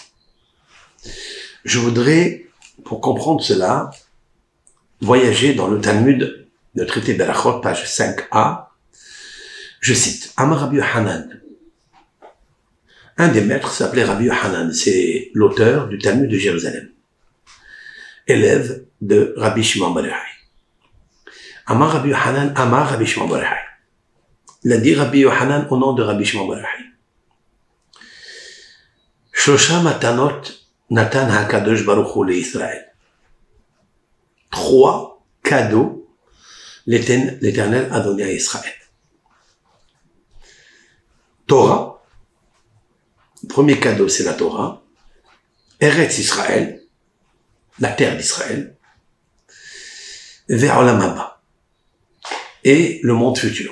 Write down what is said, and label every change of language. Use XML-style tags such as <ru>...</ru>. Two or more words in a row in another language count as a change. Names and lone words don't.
<fr>Je voudrais, pour comprendre cela, voyager dans le Talmud, le traité d'Alachot, page 5a, je cite,</fr> <he>אמר רבי יוחנן.</he> <fr>Un des maîtres s'appelait Rabbi Yochanan, c'est l'auteur du Talmud de Jérusalem, élève de Rabbi Shimon bar Yochai.</fr> <he>אמר רבי יוחנן, אמר רבי שמעון בר יוחאי.</he> <fr>Il a dit Rabbi Yochanan au nom de Rabbi Shimon bar Yochai.</fr> <he>שלושה מתנות נתן הקדוש ברוך הוא לישראל.</he> <fr>3 cadeaux l'Éternel a donné à Israël. Torah. Le premier cadeau, c'est la Torah. Eretz Israël, la terre d'Israël. Vers</fr> <he>עולם הבא.</he> <fr>Et le monde futur.</fr>